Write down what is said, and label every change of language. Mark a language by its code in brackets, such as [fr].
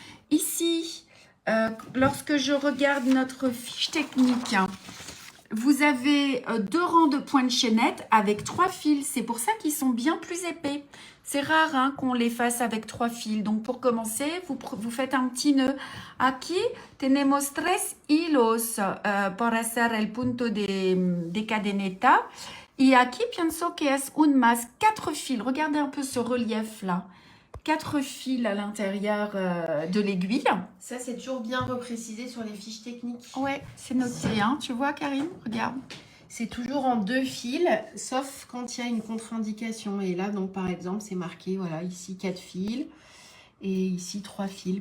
[fr] Ici, lorsque je regarde notre fiche technique, vous avez 2 rangs de points de chaînette avec 3 fils. C'est pour ça qu'ils sont bien plus épais. C'est rare hein, qu'on les fasse avec 3 fils. Donc, pour commencer, vous faites un petit nœud. [es] Aquí tenemos 3 hilos para hacer el punto de cadeneta. Y aquí pienso que es un más. [fr] 4 fils. Regardez un peu ce relief-là. 4 fils à l'intérieur de l'aiguille. Ça, c'est toujours bien reprécisé sur les fiches techniques. Ouais, c'est noté. Hein. Tu vois, Karine? Regarde. C'est toujours en 2 fils, sauf quand il y a une contre-indication. Et là, donc par exemple, c'est marqué, voilà, ici 4 fils et ici 3 fils.